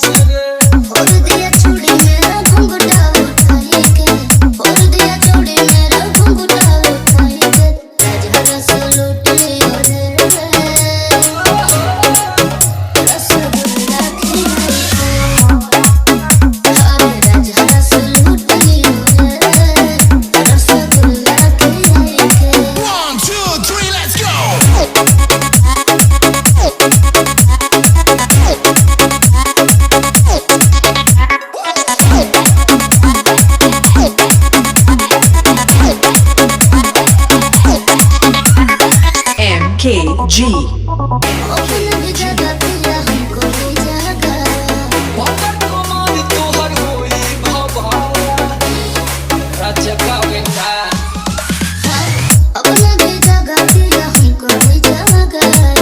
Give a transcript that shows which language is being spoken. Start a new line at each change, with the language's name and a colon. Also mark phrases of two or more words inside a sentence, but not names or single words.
Bhojpuri: फोड़ दिया चूड़ी मेरा घुंघटा उठाई के फोड़ दिया चूड़ी मेरा घुंघटा उठाई के राजघर से लूट लियो रे रसगुल्ला खिलाए अरे राजघर से लूट लियो रे रसगुल्ला खिलाए के
English: 1 2 3 let's go MKG
Bhojpuri: अपना भी जगह पिया हमको भी जगह पकड़ कमाल तोहर होई भवाला राजका बेटा अपना भी जगह पिया हमको भी जगह